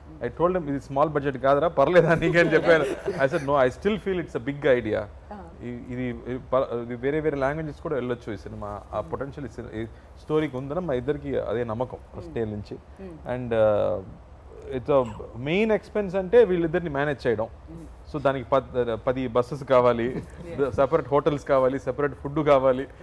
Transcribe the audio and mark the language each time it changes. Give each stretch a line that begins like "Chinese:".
English: I told him,
Telugu: ఇది small budget కాదురా, పర్లేదా నీకని చెప్పాను.
English: I said, no, I still feel it's a big idea.
Telugu: ఇది వేరే వేరే లాంగ్వేజెస్ కూడా వెళ్ళొచ్చు ఈ సినిమా, ఆ పొటెన్షియల్ ఈ స్టోరీకి ఉందని మా ఇద్దరికి అదే నమ్మకం ఫస్ట్ డే నుంచి. అండ్ ఇట్స్ మెయిన్ ఎక్స్పెన్స్ అంటే వీళ్ళిద్దరిని మేనేజ్ చేయడం. సో దానికి 10 బస్సెస్ కావాలి, సెపరేట్ హోటల్స్ కావాలి, సెపరేట్ ఫుడ్ కావాలి.